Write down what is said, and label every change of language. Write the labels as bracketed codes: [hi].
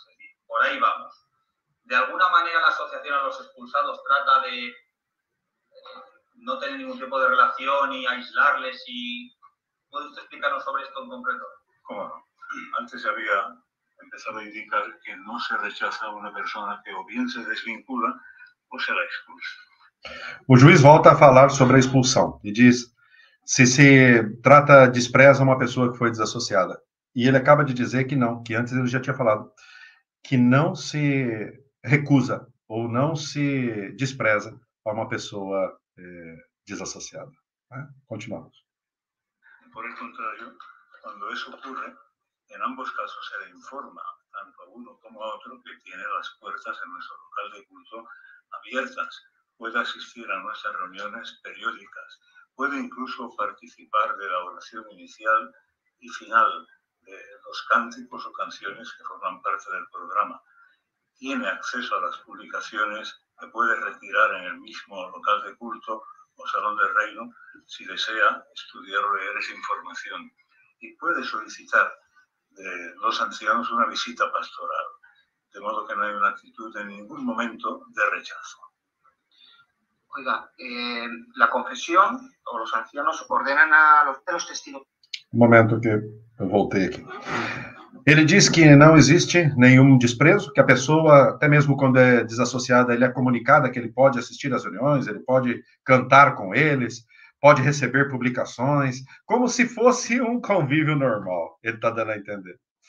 [es] Es decir, por ahí vamos. De alguna manera la asociación a los expulsados trata de no tener ningún tipo de relación y aislarles y... ¿Puede usted explicarnos sobre esto en concreto? ¿Cómo no? Antes había empezado a indicar que no se rechaza a una persona que o bien se desvincula [pt] ou será expulsa. O juiz volta a falar sobre a expulsão e diz se trata, despreza uma pessoa que foi desassociada. E ele acaba de dizer que não, que antes ele já tinha falado, que não se recusa ou não se despreza a uma pessoa desassociada. Né? Continuamos. [es] Por el contrario, cuando eso ocurre, en ambos casos se le informa tanto a uno como a otro, que tiene las puertas en nuestro local de culto abiertas. Puede asistir a nuestras reuniones periódicas, puede incluso participar de la oración inicial y final de los cánticos o canciones que forman parte del programa. Tiene acceso a las publicaciones que puede retirar en el mismo local de culto o salón del reino si desea estudiar o leer esa información. Y puede solicitar de los ancianos una visita pastoral, de modo que no hay una actitud en ningún momento de rechazo. Oiga, la confesión o los ancianos ordenan a los testigos. [pt] Um momento que eu voltei aqui. Ele diz que não existe nenhum desprezo, que a pessoa, até mesmo quando é desassociada, ele é comunicada que ele pode assistir às reuniões, ele pode cantar com eles, pode receber publicações, como se fosse um convívio normal, ele está dando a entender.